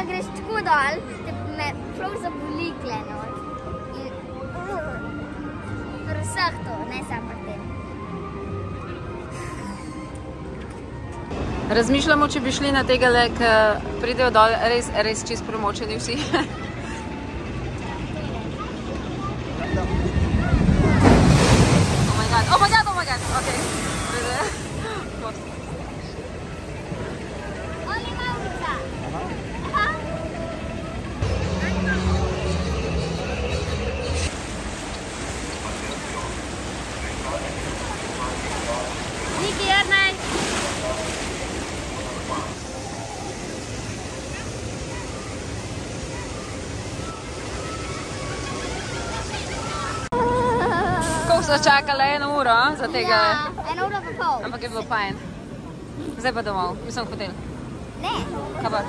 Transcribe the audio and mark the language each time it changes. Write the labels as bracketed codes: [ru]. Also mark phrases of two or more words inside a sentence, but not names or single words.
[sl] Ko greš tako dol, te me prav zaboli tle not. In pri vseh to, ne samo pri tem. Razmišljamo, če bi šli na tegale, ki pridejo dol res čist premočeni vsi. [en] Oh my god, okay. [sl] Oli Maurica! Aha. Niki, Ernaj! Koliko so čakali? 1 uro za tega? Ja, 1 uro pa pol. Ampak je bilo fajn. Zdaj pa domov, mislim v hotel. Ne, Kaj pa?